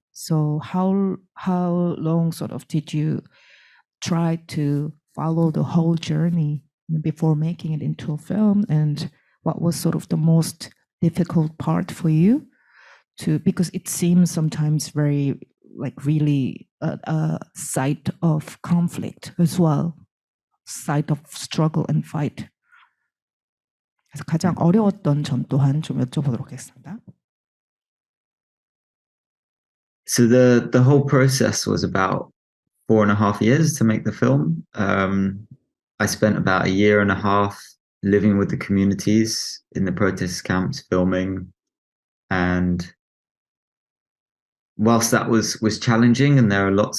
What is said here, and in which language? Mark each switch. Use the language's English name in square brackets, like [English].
[English] So how long sort of did you try to follow the whole journey before making it into a film, and what was sort of the most difficult part for you to, because it seems sometimes very like really a site of conflict as well, site of struggle and fight. [Korean] 그래서 가장 어려웠던 점 또한 좀 여쭤보도록 하겠습니다. [English] So the whole process was about 4.5 years to make the film. I spent about 1.5 years living with the communities in the protest camps, filming, and whilst that was challenging, and there are